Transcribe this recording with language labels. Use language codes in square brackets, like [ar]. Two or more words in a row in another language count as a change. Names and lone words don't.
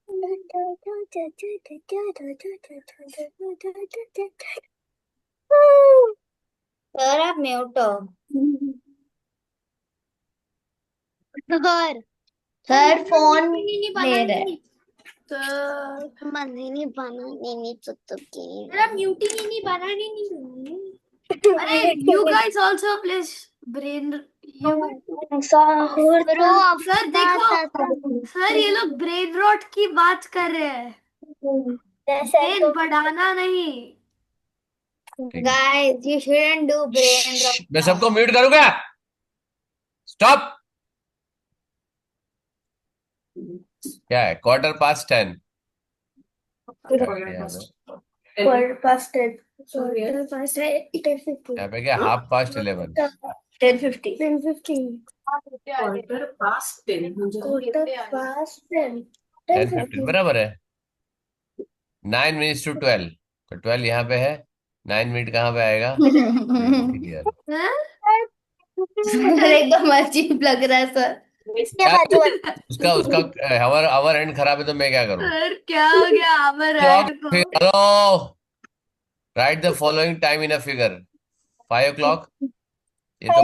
[hi] सर आप म्यूट हो। सर फोन ले रहे। नहीं बनाने म्यूटिंग ही नहीं बनानी नहीं। अरे [en] you guys also please brain [hi] सर देखो सर ये लोग [en] brain rot [hi] की बात कर रहे हैं, ब्रेन बढ़ाना नहीं। [en] guys you shouldn't do brain rot. [hi] मैं सबको म्यूट करूंगा, स्टॉप। क्या है? [en] Quarter past 10। Quarter past 10. Quarter past 10:50. [hi] यहाँ पे क्या 11:30 10:50. 10:15. [en] Quarter past 10 म्हणजे Quarter past 10. [hi] 10:15 बराबर है [en] 9 minutes to 12 [hi] तो 12 यहाँ पे है 9 मिनट कहाँ पे आएगा यार एकदम अजीब लग रहा है सर। इसके क्या? बाजू उसका उसका [en] hour hour hand [hi] खराब है तो मैं क्या करूँ सर क्या हो गया अमर क्लॉक राइट को? [en] hello write the following time in a figure 5 o'clock [hi] ये तो